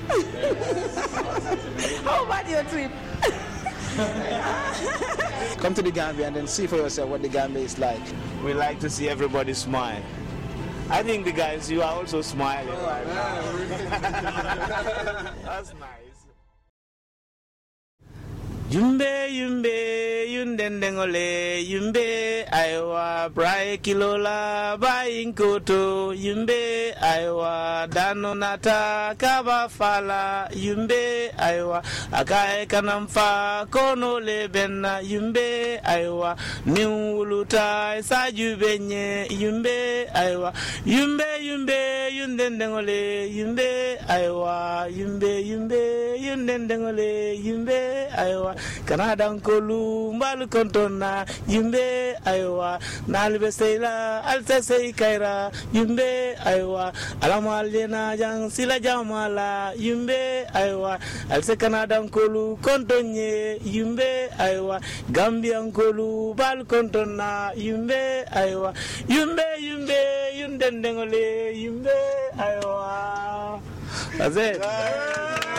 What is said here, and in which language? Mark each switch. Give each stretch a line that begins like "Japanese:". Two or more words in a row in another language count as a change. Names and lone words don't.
English: How about your trip? Come to the Gambia and then see for yourself what the Gambia is like. We like to see everybody smile. I think the guys, you are also smiling. That's nice.
Mandingo: Yumbe yumbe yundendengole yumbe aiwa brai kilola bayin koto yumbe aiwa danonata kaba fala yumbe aiwa akae kanamfa kono lebenna yumbe aiwa niwuluta saju benye yumbe aiwa yumbe yumbe yundendengole yumbe aiwa yumbe yumbe yundendengole yumbe aiwa Kanadan kolu mbal kontona yimbe aywa nalbe seila alta sei kaira yimbe aywa alamalena jang sila jamala yimbe aywa alse Kanadan kolu kontonye yimbe aywa Gambian kolu bal kontona yimbe aywa yimbe yimbe yundendengole yimbe aywa.
English: That's it.